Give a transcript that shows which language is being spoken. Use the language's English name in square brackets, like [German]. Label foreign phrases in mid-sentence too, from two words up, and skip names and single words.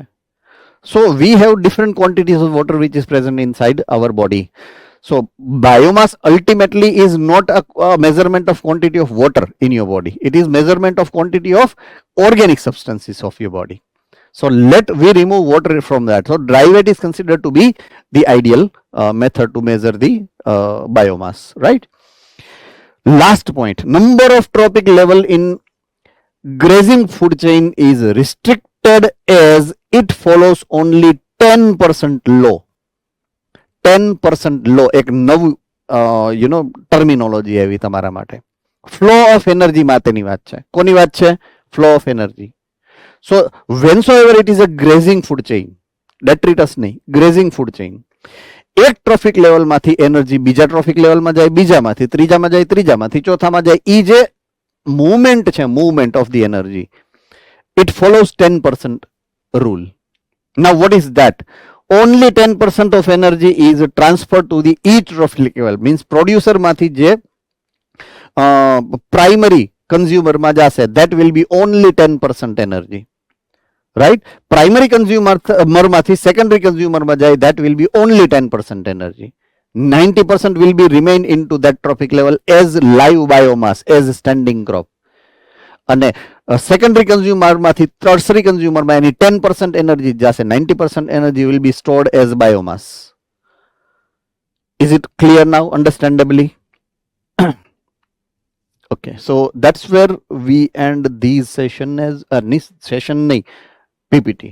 [English] So we have different quantities of water which is present inside our body. So biomass ultimately is not a measurement of quantity of water in your body. It is measurement of quantity of organic substances of your body. So we remove water from that. So dry wet is considered to be the ideal method to measure the biomass, right? Last point, number of trophic level in grazing food chain is restricted as it follows only 10% law. [Gujarati] 10% લો, એક નવું ટર્મિનોલોજી આવી તમારા માટે. [English] flow of energy [Gujarati] માટેની વાત છે. કોની વાત છે? [English] flow of energy. So whensoever it is a grazing food chain, detritus નહીં, grazing food chain, [Gujarati] એક [English] trophic level [Gujarati] એનર્જી બીજા [English] trophic level [Gujarati] જાય, બીજામાંથી ત્રીજામાં જાય, ત્રીજામાંથી ચોથામાં જાય, એ જે મૂવમેન્ટ છે, [English] movement of the energy, it follows 10% rule. Now what is that? only 10% of energy is transferred to the each trophic level. Means producer [Gujarati] માથી જે [English] primary consumer [Gujarati] માં જશે, [English] that will be only 10% energy, right? Primary consumer માથી secondary consumer [Gujarati] માં જાય, [English] that will be only 10% energy. 90% will be remain into that trophic level as live biomass, as standing crop. [Gujarati] અને [English] secondary consumer tertiary consumer [Gujarati] એની 10% એનર્જી જશે. [English] 90% energy will be stored as biomass. Is it clear now? Understandably? okay, so that's where we end this session as session નહીં, પીપીટી.